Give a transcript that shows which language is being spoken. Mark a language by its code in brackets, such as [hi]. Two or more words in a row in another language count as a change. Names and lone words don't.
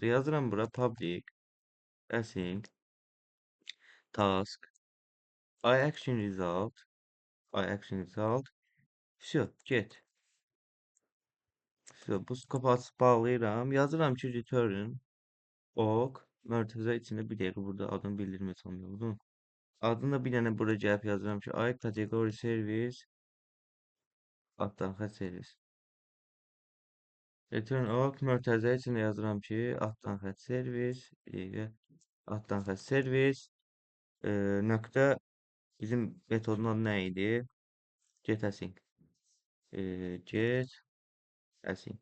[az] Yazıram bura [en] public async task iAction result. [az] Всё, get. Всё, bu skopu açıb bağlayıram. Yazıram ki [en] return ok [az] mötərizə içində bir dəqiqə burada adını bildirmək olmalıdır. Adını da bir dənə bura gəlib yazıram ki [en] I category service [az] altdan xətt servis. [en] Return ok [az] mötərizə içində yazıram ki altdan xətt servis bir dəqiqə altdan xətt servis nöqtə bizim metodun adı nə idi? [en] Get async. Get async.